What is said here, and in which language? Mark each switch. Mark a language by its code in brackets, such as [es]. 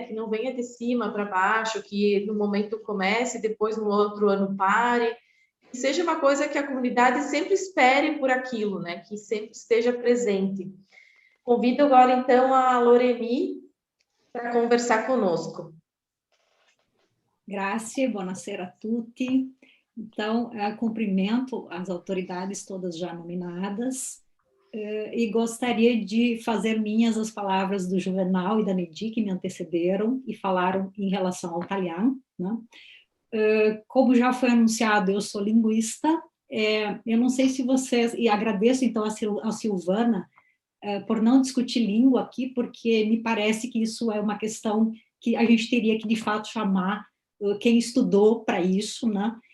[pt] Que não venha de cima para baixo, que no momento comece e depois no outro ano pare, que seja uma coisa que a comunidade sempre espere por aquilo, né? Que sempre esteja presente. Convido agora, então, a Loreni para conversar conosco. [it] Grazie, buonasera a tutti. [pt] Então, cumprimento as autoridades todas já nominadas, e gostaria de fazer minhas as palavras do Juvenal e da Nedi, que me antecederam e falaram em relação ao talhã, né? Como já foi anunciado, eu sou linguista, eu não sei se vocês, e agradeço então a Silvana por não discutir língua aqui, porque me parece que isso é uma questão que a gente teria que de fato chamar quem estudou para isso, né?